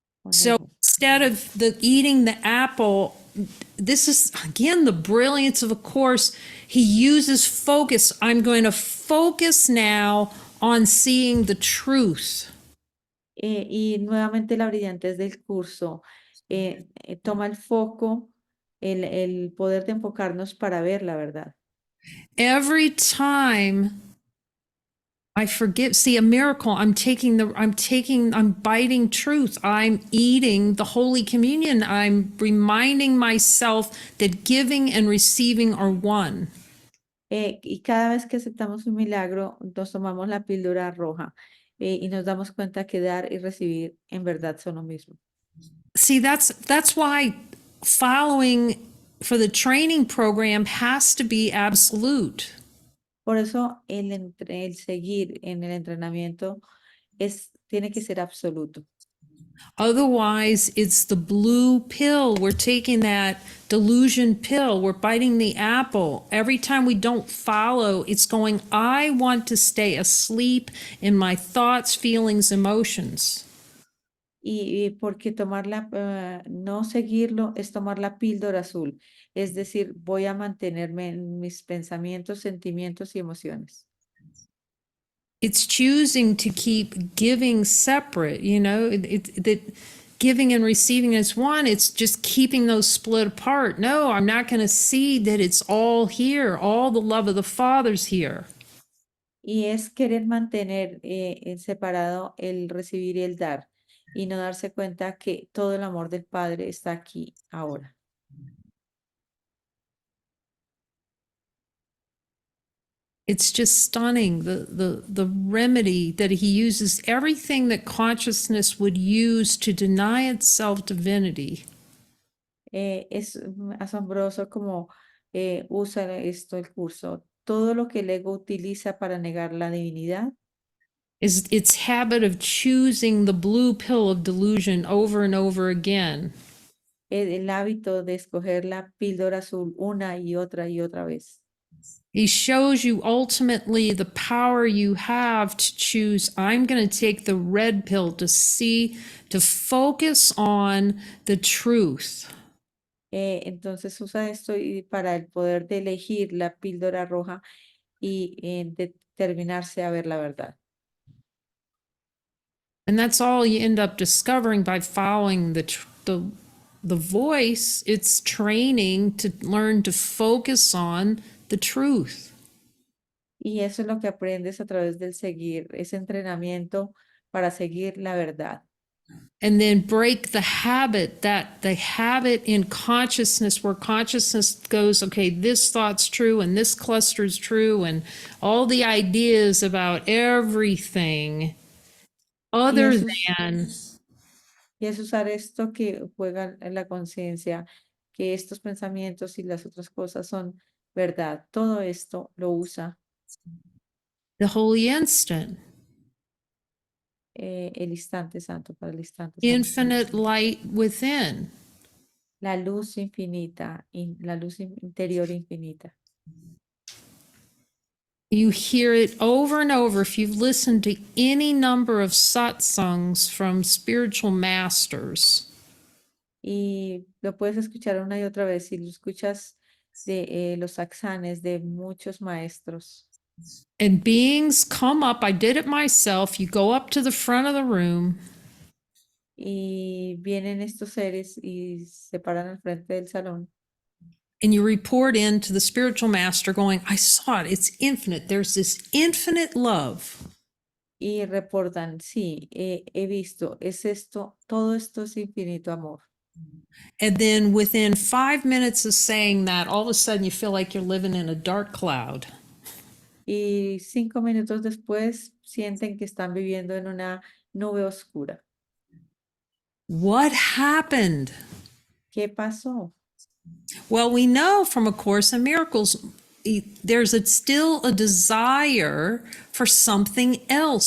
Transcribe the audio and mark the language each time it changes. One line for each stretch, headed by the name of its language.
English: So instead of eating the apple, this is again the brilliance of a course. He uses focus. I'm going to focus now on seeing the truth.
Spanish: Y nuevamente la brillantez del curso toma el foco, el poder de enfocarnos para ver la verdad.
English: Every time I forgive, see a miracle, I'm biting truth. I'm eating the Holy Communion. I'm reminding myself that giving and receiving are one.
Spanish: Y cada vez que aceptamos un milagro, nos tomamos la píldora roja y nos damos cuenta que dar y recibir en verdad son lo mismo.
English: See, that's why following for the training program has to be absolute.
Spanish: Por eso el seguir en el entrenamiento tiene que ser absoluto.
English: Otherwise, it's the blue pill. We're taking that delusion pill. We're biting the apple. Every time we don't follow, it's going, I want to stay asleep in my thoughts, feelings, emotions.
Spanish: Y porque no seguirlo es tomar la píldora azul. Es decir, voy a mantenerme en mis pensamientos, sentimientos y emociones.
English: It's choosing to keep giving separate, that giving and receiving is one. It's just keeping those split apart. No, I'm not going to see that it's all here. All the love of the Father's here.
Spanish: Y es querer mantener en separado el recibir y el dar y no darse cuenta que todo el amor del Padre está aquí ahora.
English: It's just stunning, the remedy that he uses, everything that consciousness would use to deny itself divinity.
Spanish: Es asombroso como usa esto el curso. Todo lo que el ego utiliza para negar la divinidad
English: Is its habit of choosing the blue pill of delusion over and over again.
Spanish: el hábito de escoger la píldora azul una y otra vez.
English: He shows you ultimately the power you have to choose. I'm going to take the red pill to focus on the truth.
Spanish: Entonces usa esto para el poder de elegir la píldora roja y determinarse a ver la verdad.
English: And that's all you end up discovering by following the voice. It's training to learn to focus on the truth.
Spanish: Y eso es lo que aprendes a través del seguir, ese entrenamiento para seguir la verdad.
English: And then break the habit in consciousness where consciousness goes, okay, this thought's true and this cluster's true and all the ideas about everything
Spanish: Y
English: other
Spanish: eso
English: than
Spanish: es usar esto que juega en la conciencia, que estos pensamientos y las otras cosas son verdad. Todo esto lo usa
English: the holy instant,
Spanish: el instante santo para el instante santo.
English: infinite light within.
Spanish: La luz infinita, la luz interior infinita.
English: You hear it over and over if you've listened to any number of satsangs from spiritual masters.
Spanish: Y lo puedes escuchar una y otra vez si lo escuchas de los saxanes de muchos maestros.
English: And beings come up, I did it myself. You go up to the front of the room
Spanish: Y vienen estos seres y se paran al frente del salón
English: and you report in to the spiritual master going, I saw it, it's infinite. There's this infinite love.
Spanish: y reportan, sí, he visto, es esto, todo esto es infinito amor.
English: And then within 5 minutes of saying that, all of a sudden you feel like you're living in a dark cloud.
Spanish: Y 5 minutos después sienten que están viviendo en una nube oscura.
English: What happened?
Spanish: ¿Qué pasó?
English: Well, we know from A Course in Miracles, there's still a desire for something else.